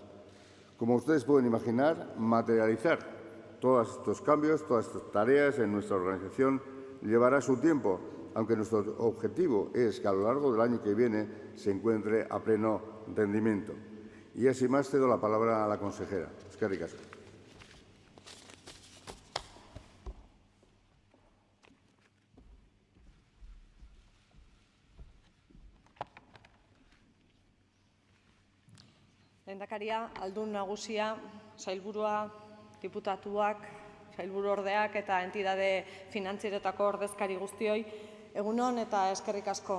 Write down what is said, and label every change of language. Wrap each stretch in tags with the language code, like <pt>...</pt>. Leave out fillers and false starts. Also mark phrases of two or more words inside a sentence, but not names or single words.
<es>Como ustedes pueden imaginar, materializar todos estos cambios, todas estas tareas en nuestra organización llevará su tiempo, aunque nuestro objetivo es que a lo largo del año que viene se encuentre a pleno rendimiento. Y así más cedo la palabra a la consejera.</es> <eu>Eskerrik asko. Lehendakaria, Aldun Nagusia, Sailburua, Diputatuak, Sailburuordeak eta entidade finantzieretako ordezkari guztioi, egun on eta eskerrik asko.</eu>